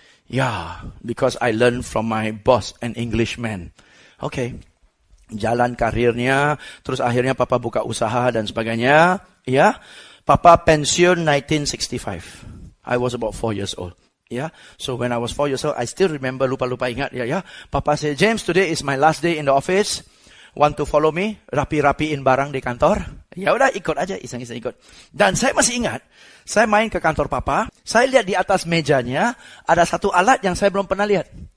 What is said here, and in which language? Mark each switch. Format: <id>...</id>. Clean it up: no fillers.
<en>Yeah, because I learned from my boss, an Englishman.</en> <id>Okay, jalan karirnya, terus akhirnya Papa buka usaha dan sebagainya. Ya, Papa pensiun 1965.</id> <en>I was about 4 years old. Yeah, so when I was 4 years old, I still remember,</en> <id>lupa ingat ya.</id> <en>Papa said, James, today is my last day in the office. Want to follow me?</en> <id>Rapi-rapiin barang di kantor. Ya udah, ikut aja, iseng-iseng ikut. Dan saya masih ingat, saya main ke kantor Papa, saya lihat di atas mejanya ada satu alat yang saya belum pernah lihat.</id>